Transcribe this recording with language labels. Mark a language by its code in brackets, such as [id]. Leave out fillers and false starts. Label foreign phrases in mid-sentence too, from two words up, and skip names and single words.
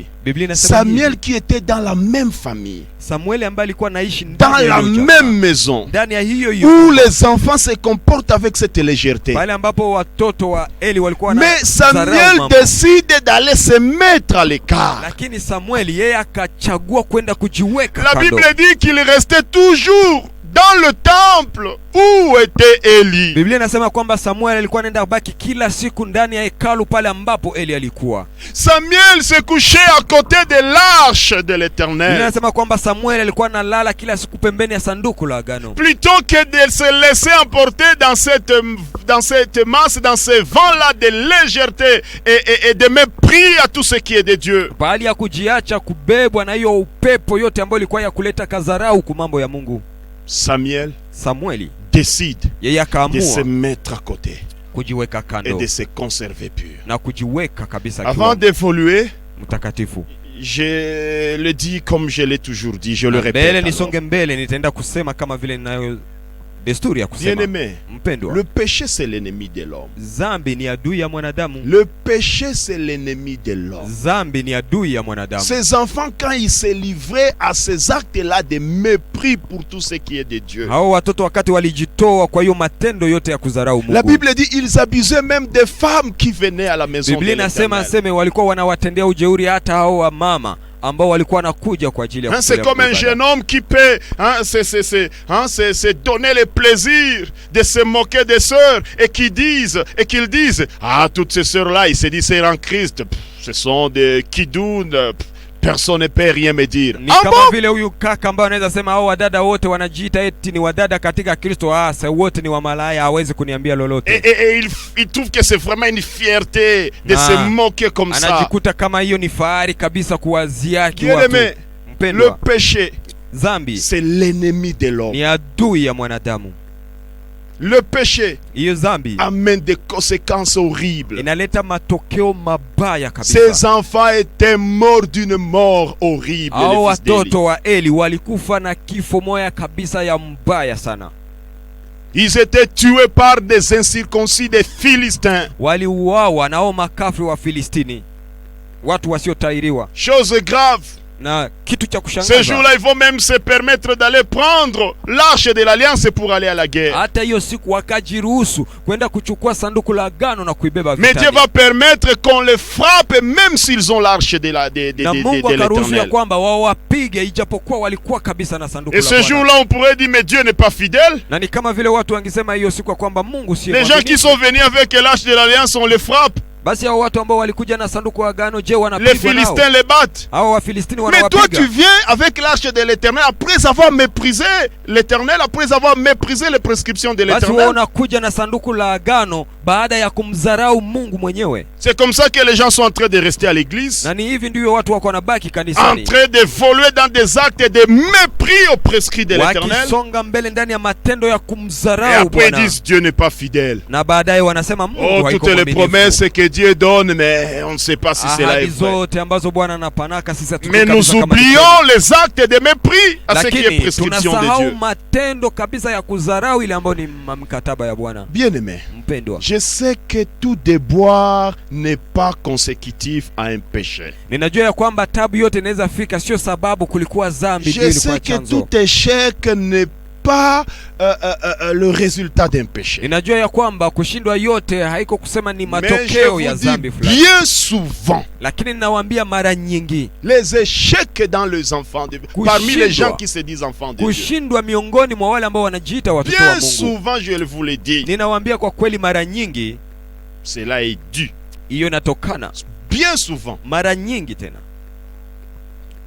[sw] Biblia inasema Samuel hivi. [fr] qui était dans la même famille, [sw] Samueli ambaye alikuwa anaishi [fr] dans [sw] ndani ya [fr] la [sw] hiyo jamaa, [fr] même maison, [sw] ndani ya hiyo [fr] où [sw] hiyo, [fr] les enfants se comportent avec cette légèreté. [sw] pale ambapo watoto wa Eli walikuwa [fr] Mais [sw] wanadharau Samuel mambo. [fr] décide d'aller se mettre à l'écart. [sw] Lakini Samueli yeye akachagua kwenda kujiweka [fr] La [sw] kando. [fr] Bible dit qu'il restait toujours dans le temple où était Élie. [sw] Biblia inasema kwamba Samueli alikuwa anaenda baki kila siku ndani ya hekalu pale ambapo Eli alikuwa. [fr] Samuel se couchait à côté de l'arche de [sw] Biblia [fr] l'Éternel. [sw] inasema kwamba Samueli alikuwa analala kila siku pembeni ya sanduku la agano. [fr] Plutôt que de se laisser emporter dans cette masse, dans ce vent-là de légèreté et de mépris à tout ce qui est de Dieu. [sw] Bali ya kujiacha kubebwa na hiyo upepo yote ambayo ilikuwa ya kuleta kadharau kwa mambo ya Mungu, [fr] Samuel [sw] Samueli [fr] décide [sw] yeye [fr] de se [sw] akaamua [fr] mettre à côté [sw] kujiweka [fr] et [sw] kando [fr] de se conserver pur. [sw] na kujiweka kabisa [fr] Avant [sw] kiwa [fr] d'évoluer, [sw] mtakatifu. [fr] je le dis comme je l'ai toujours dit, je le [sw] Mbele [fr] répète. alors. [sw] nisonge mbele, nitaenda kusema kama vile ninayo desturi ya kusema. [fr] Bien-aimé, [sw] Mpendwa, [fr] le péché c'est l'ennemi de l'homme. [sw] zambi ni adui ya mwanadamu. [fr] Le péché c'est l'ennemi de l'homme. [sw] Zambi ni adui ya mwanadamu. [fr] Ces enfants, quand ils se livraient à ces actes-là de mépris pour tout ce qui est de Dieu, [sw] Hao watoto wakati walijitoa kwa hiyo matendo yote ya kudharau [fr] la [sw] Mungu, [fr] Bible dit ils abusaient même des femmes qui venaient à la maison de [sw] Biblia inasema [fr] l'Éternel. [sw] aseme walikuwa wanawatendea ujeuri hata hao wa mama ambao walikuwa wanakuja kwa ajili ya [fr] Hein, c'est [sw] kutolea [fr] comme un [sw] ibada. [fr] jeune homme qui peut c'est donner le plaisir de se moquer des sœurs et qu'ils disent ah, toutes ces sœurs-là, ils se disent c'est en Christ, pff, ce sont des kidounes, pff, personne ne peut rien me dire. [sw] Ni [fr] Ah [sw] kama [fr] bon? [sw] vile huyu kaka ambaye anaweza sema hao wadada wote wanajiita eti ni wadada katika Kristo, sasa wote ni wa malaya, hawezi kuniambia lolote. [fr] Et il trouve que c'est vraiment une fierté de se moquer comme ça. [sw] Anajikuta kama hiyo ni fahari kabisa kuwaziaki watu. [fr] Bien-aimé, le [sw] Mpendwa, [fr] péché, [sw] zambi [fr] c'est l'ennemi de l'homme. [sw] ni adui ya mwanadamu. [fr] Le péché [sw] Hiyo zambi [fr] amène des conséquences horribles. [sw] inaleta matokeo mabaya kabisa. [fr] Ces enfants étaient morts d'une mort horrible. [sw] Hao [fr] les fils d'Élie. [sw] watoto wa Eli walikufa na kifo moya kabisa ya mbaya sana. [fr] Ils étaient tués par des incirconcis des Philistins. [sw] Waliuawa na hao makafiri wa Filistini, watu wasiotairiwa. [fr] Chose grave. [sw] Na kitu cha [fr] Ce [sw] kushangaza, [fr] jour-là, ils vont même se permettre d'aller prendre l'arche de l'alliance pour aller à la guerre. [sw] hata hiyo siku wakajiruhusu kwenda kuchukua sanduku la agano na kuibeba [fr] Mais Dieu [sw] vitani. [fr] va permettre qu'on les frappe même s'ils ont l'arche de [sw] Na Mungu akaruhusu ya [fr] l'Éternel. [sw] kwamba wawapige ijapokuwa walikuwa kabisa na sanduku [fr] Et la ce [sw] Bwana. [fr] jour-là, on pourrait dire, mais Dieu n'est pas fidèle. [sw] Na ni kama vile watu wangesema hiyo siku ya kwamba Mungu si [fr] Les gens qui [sw] mwaminifu. [fr] sont venus avec l'arche de l'alliance, on les frappe. [sw] Basi hao watu ambao walikuja na sanduku la agano, je, [fr] Les [sw] wanapigwa nao? [fr] Philistins les battent. [sw] Hao Wafilistini [fr] Mais toi, tu [sw] wanawapiga. [fr] viens avec l'arche de l'Éternel après avoir méprisé l'Éternel, après avoir méprisé les prescriptions de [sw] Basi wewe [fr] l'Éternel. [sw] unakuja na sanduku la agano baada ya kumdharau Mungu mwenyewe. [fr] C'est comme ça que les gens sont en train de rester à l'église, [sw] Na ni hivi ndivyo watu wako wanabaki [fr] en [sw] kanisani, [fr] train d'évoluer dans des actes de mépris aux prescrits de l'Éternel. [sw] wakisonga mbele ndani ya matendo ya [fr] Et [sw] kumdharau [fr] après ils [sw] Bwana. [fr] disent Dieu n'est pas fidèle. [sw] Na baadaye wanasema Mungu [fr] Oh, [sw] haiko [fr] toutes les [sw] mwaminifu. [fr] promesses que Dieu donne, mais on ne sait pas si cela est [sw] Ahadi [fr] vrai. [sw] zote ambazo Bwana anapanaka sisi hatujui [fr] Mais nous [sw] kabisa kama ni [fr] oublions les actes de mépris à ce qui est [sw] lakini [fr] prescription de [sw] tunasahau [fr] Dieu. [sw] matendo kabisa ya kudharau ile ambayo ni mkataba ya Bwana. [fr] Bien-aimé, [sw] Mpendwa, [fr] je sais que tout déboire n'est pas consécutif à un péché. [sw] ninajua ya kwamba tabu yote inaweza fika, sio sababu kulikuwa dhambi ndio [fr] Je [sw] ilikuwa [fr] sais que [sw] chanzo. [fr] tout échec n'est pas le résultat d'un péché. [sw] Ninajua ya kwamba kushindwa yote haiko kusema ni [fr] Mais je [sw] matokeo ya [fr] vous dis [sw] dhambi fulani, [fr] bien souvent, [sw] lakini ninawaambia mara nyingi [fr] les échecs dans les enfants de Dieu, parmi les gens qui se disent enfants de Dieu, [sw] kushindwa miongoni mwa wale ambao wanajiita watoto wa [fr] bien [sw] Mungu, [fr] souvent, je vous le dis, [sw] ninawaambia kwa kweli, mara nyingi [fr] cela est dû, [sw] hiyo inatokana, [fr] bien souvent, [sw] mara nyingi tena